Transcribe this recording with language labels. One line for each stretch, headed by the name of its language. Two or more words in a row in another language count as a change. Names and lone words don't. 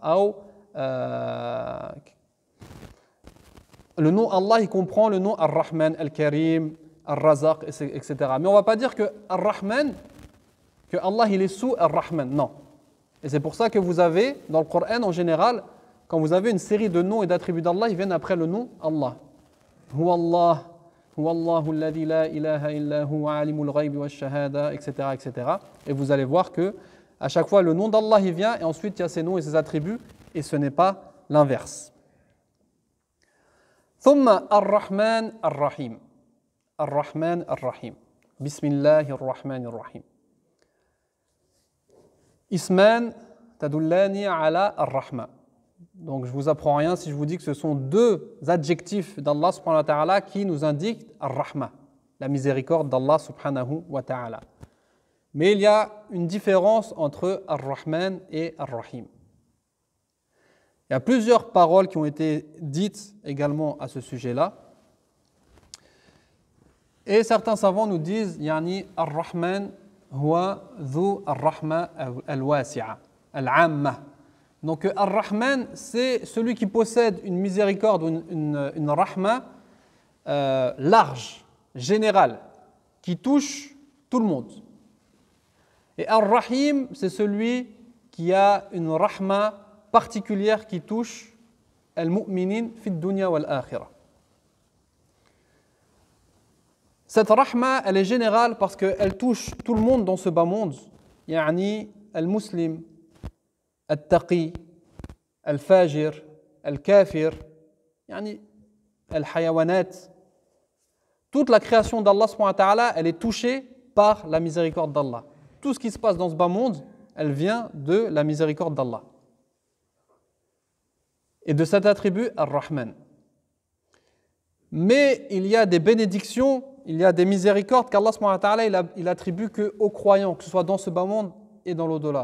French: Le nom Allah, il comprend le nom Ar-Rahman, Al-Karim, Ar-Razaq, etc. Mais on ne va pas dire que Ar-Rahman, que Allah il est sous Ar-Rahman. Non. Et c'est pour ça que vous avez, dans le Coran en général, quand vous avez une série de noms et d'attributs d'Allah, ils viennent après le nom Allah.
Arabic: هو الله. هو الله الذي لا إله إلا هو عالم الغيب والشهادة,
French: etc., etc. Et vous allez voir que à chaque fois le nom d'Allah il vient et ensuite il y a ses noms et ses attributs et ce n'est pas l'inverse.
Arabic: ثم الرحمن الرحيم. الرحمن الرحيم. بسم الله الرحمن الرحيم. اسمان تدلان على الرحمة.
French: Donc je ne vous apprends rien si je vous dis que ce sont deux adjectifs d'Allah
Arabic: سبحانه وتعالى
French: qui nous indiquent Ar-Rahma, la miséricorde d'Allah
Arabic: سبحانه وتعالى.
French: Mais il y a une différence entre Ar-Rahman et Ar-Rahim. Il y a plusieurs paroles qui ont été dites également à ce sujet-là. Et certains savants nous disent
Arabic: يعني الرحمن هو ذو الرحمة الواسعة العامة.
French: Donc Ar-Rahman, c'est celui qui possède une miséricorde ou une rahma large, générale, qui touche tout le monde. Et Ar-Rahim, c'est celui qui a une rahma particulière qui touche
Arabic: المؤمنين في الدنيا والآخرة.
French: Cette rahma, elle est générale parce qu'elle touche tout le monde dans ce bas monde.
Arabic: يعني المسلم, التقي الفاجر الكافر يعني الحيوانات.
French: Toute la création d'Allah
Arabic: سبحانه وتعالى,
French: elle est touchée par la miséricorde d'Allah. Tout ce qui se passe dans ce bas monde, elle vient de la miséricorde d'Allah. Et de cet attribut, Ar-Rahman. Mais il y a des bénédictions, il y a des miséricordes qu'Allah
Arabic: سبحانه وتعالى
French: il attribue qu'aux croyants, que ce soit dans ce bas monde et dans l'au-delà.